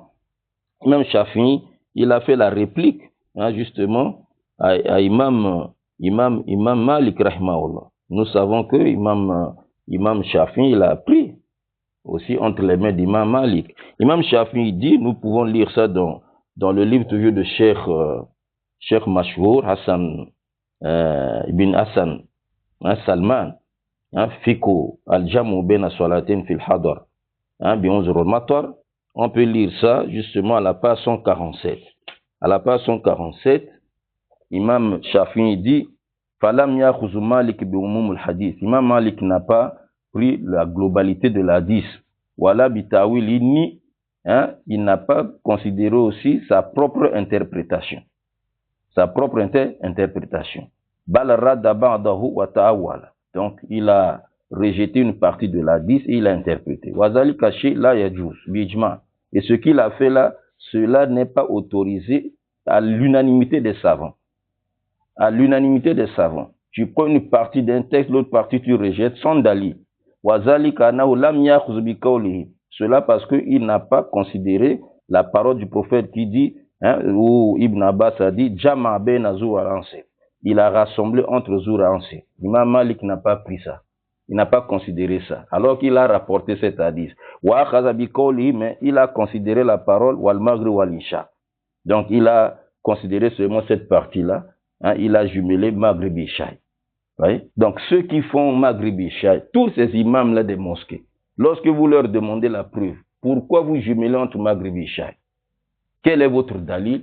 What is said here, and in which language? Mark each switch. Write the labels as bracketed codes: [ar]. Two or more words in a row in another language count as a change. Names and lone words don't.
[fr] Imam Shafi'i, il a fait la réplique, justement, à Imam Malik rahimahullah. Nous savons que Imam Shafi'i, il a pris aussi entre les mains d'Imam Malik. Imam Shafi'i dit, nous pouvons lire ça dans le livre toujours de Cheikh Mashhour, Hassan ibn Hassan Salman, Fiqhu al-Jamu bayna Salatin fil Hadar, on peut lire ça justement à la page 147. À la page 147, Imam Shafi'i dit, [ar] فلم يأخذ مالك بعموم الحديث. [fr] Imam Malik n'a pas pris la globalité de l'hadith. [ar] ولا بتأويل, [fr] ni il n'a pas considéré aussi sa propre interprétation. Sa propre interprétation. [ar] بل رد بعضه وتأول. [fr] Donc il a rejeté une partie de l'hadith et il a interprété. [ar] وذلك شيء لا يجوز بالإجماع'. [fr] Et ce qu'il a fait là, cela n'est pas autorisé à l'unanimité des savants. À l'unanimité des savants. Tu prends une partie d'un texte, l'autre partie tu rejettes sans dalil. [ar] وذلك أنه لم يأخذ بقوله. [fr] Cela parce qu'il n'a pas considéré la parole du prophète qui dit, où Ibn Abbas a dit, [ar] جمع بين [fr] Zour et Ansir. Il a rassemblé entre Zour et Ansir. Imam Malik n'a pas pris ça. Il n'a pas considéré ça. Alors qu'il a rapporté cet hadith. [ar] وأخذ بقوله, [fr] mais il a considéré la parole [ar] والمغرب والعشاء. [fr] Donc il a considéré seulement cette partie-là. Il a jumelé Maghrib et Isha. Donc ceux qui font Maghrib et Isha, tous ces imams-là des mosquées, lorsque vous leur demandez la preuve, pourquoi vous jumelez entre Maghrib et Isha? Quel est votre dalil?